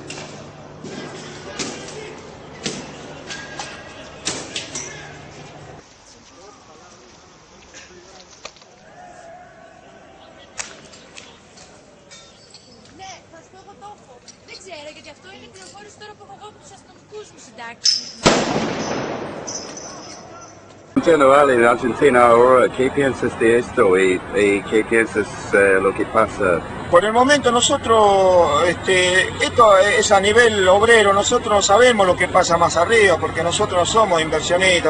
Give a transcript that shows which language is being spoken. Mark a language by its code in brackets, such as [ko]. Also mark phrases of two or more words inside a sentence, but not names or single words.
[el] Ναι, θα σου πω εγώ το έχω. Δεν ξέρω, γιατί αυτό είναι πληροφόρηση τώρα που έχω εγώ από τους αστυνομικούς μου συντάξεις. [es] generale in Argentina ahora, ¿qué piensas de esto y qué piensas lo que pasa? Por el momento nosotros, esto es a nivel obrero, nosotros no sabemos lo que pasa más arriba porque nosotros no somos inversionistas.